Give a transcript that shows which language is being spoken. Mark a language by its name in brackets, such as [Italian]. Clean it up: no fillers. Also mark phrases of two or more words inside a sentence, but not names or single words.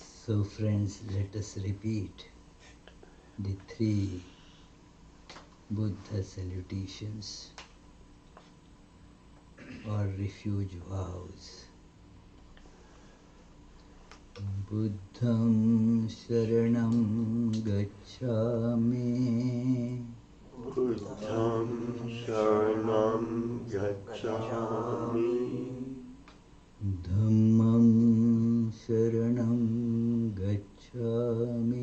[English] So friends, let us repeat the three Buddha salutations or refuge vows. [Pali] Buddham Sharanam Gacchami. Buddham Sharanam Gacchami. Dhammam Sharanam Gacchami.